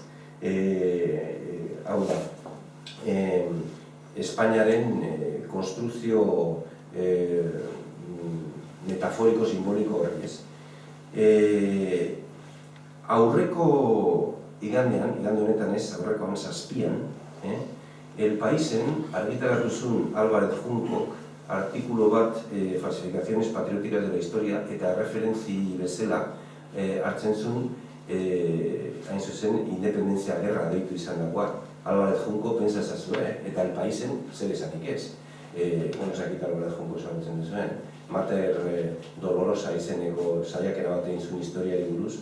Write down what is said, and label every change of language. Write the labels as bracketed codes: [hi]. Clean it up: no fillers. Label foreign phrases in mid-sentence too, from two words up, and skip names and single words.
[eu] Hau da, Espainiaren konstruzio metaforiko-simboliko horrek ez. Aurreko igande honetan ez, aurreko zazpian, El Paisen argitaratu zuen Álvarez Junkok artikulo bat [es] falsificaciones patrióticas de la historia [eu] eta referentzi bezala hartzen zuen hain zuzen independentzia gerra deitu izan dagoa. Álvarez Junko pentsa zazue, eta El Paisen zer esanik ez. Ezakit Álvarez Junko esagutzen duzuen. Mater Dolorosa izeneko saiakera bat egin zuen historiari buruz.